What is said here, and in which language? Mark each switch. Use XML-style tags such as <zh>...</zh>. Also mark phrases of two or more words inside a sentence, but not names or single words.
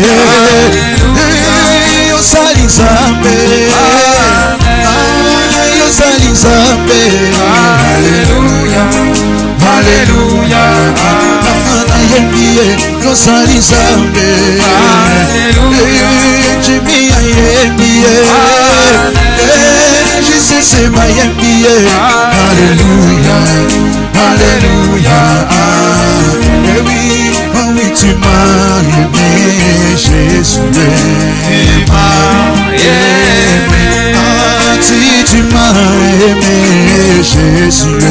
<ln>Yosali Nzambe. Yosali Nzambe. Haleluya. Haleluya. Na yembiye yosali Nzambe. Haleluya. Jimi ya yembiye.</ln> <en>Jesus is my yembiye.</en> <ln>Haleluya.</ln> <fr>Alléluia. Et oui, oh oui, tu m'as aimé, Jésus. Tu m'as aimé. Si tu m'as aimé, Jésus.</fr>